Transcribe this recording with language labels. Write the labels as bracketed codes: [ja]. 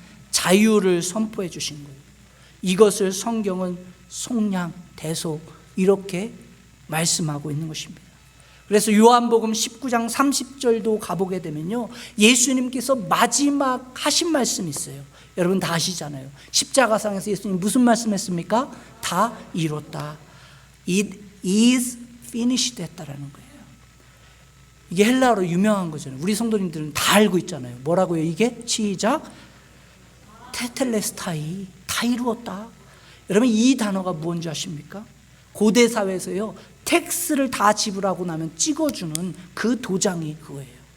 [ko] 자유를 선포해 주신 거예요. 이것을 성경은 속량, 대속 이렇게 말씀하고 있는 것입니다. 그래서 요한복음 19장 30절도 가보게 되면요, 예수님께서 마지막 하신 말씀이 있어요. 여러분 다 아시잖아요. 십자가상에서 예수님 무슨 말씀했습니까? 다 이뤘다. [en] It is finished [ko] 했다라는 거예요. 이게 헬라어로 유명한 거잖아요. 우리 성도님들은 다 알고 있잖아요. 뭐라고요? 이게 시작, 테텔레스타이, 다 이루었다. 여러분 이 단어가 뭔지 아십니까? 고대 사회에서요, 텍스를 다 지불하고 나면 찍어주는 그 도장이 그거예요.